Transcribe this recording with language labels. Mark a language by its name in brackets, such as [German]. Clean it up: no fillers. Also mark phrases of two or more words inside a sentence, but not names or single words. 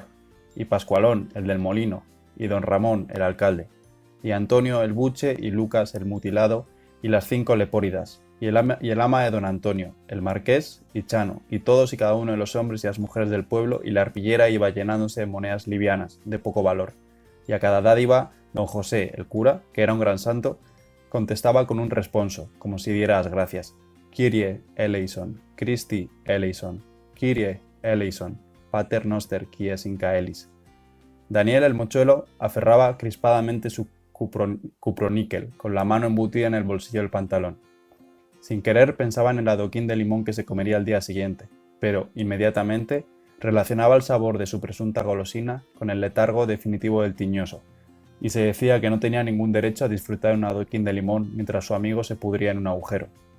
[Spanish] y Pascualón, el del molino, y don Ramón, el alcalde, y Antonio, el buche, y Lucas, el mutilado, y las 5 lepóridas, y el ama de don Antonio, el marqués, y Chano, y todos y cada uno de los hombres y las mujeres del pueblo, y la arpillera iba llenándose de monedas livianas, de poco valor, y a cada dádiva, don José, el cura, que era un gran santo, contestaba con un responso, como si diera las gracias. [Greek] Κύριε ἐλέησον, Χριστὲ ἐλέησον, Κύριε ἐλέησον, [Latin] Pater noster quies in caelis. [Spanish] Daniel el mochuelo aferraba crispadamente su cuproníquel, con la mano embutida en el bolsillo del pantalón. Sin querer pensaba en el adoquín de limón que se comería al día siguiente, pero, inmediatamente, relacionaba el sabor de su presunta golosina con el letargo definitivo del tiñoso, y se decía que no tenía ningún derecho a disfrutar de un adoquín de limón mientras su amigo se pudría en un agujero.